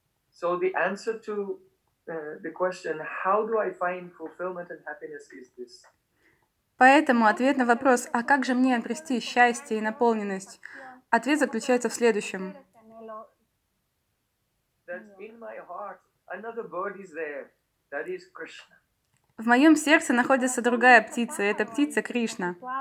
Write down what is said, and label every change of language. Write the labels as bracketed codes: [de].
[en] So the answer to the question, how do I find fulfillment and happiness, is this. [ru] Поэтому ответ на вопрос, а как же мне обрести счастье и наполненность, ответ заключается в следующем. [en] That in my heart another bird is there, that is Krishna. [ru] В моем сердце находится другая птица, и это птица Кришна.